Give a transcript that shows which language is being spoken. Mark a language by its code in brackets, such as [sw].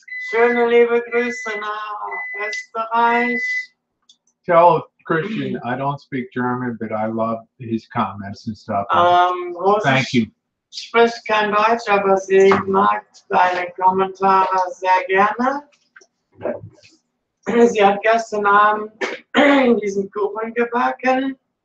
[de] Schöne liebe Grüße nach Österreich. [en] Tell Christian I don't speak German, but I love his comments and stuff. Thank you. [de] Spricht kein Deutsch, aber sie mag deine Kommentare sehr gerne. Sie hat gestern Abend diesen Kuchen gebacken.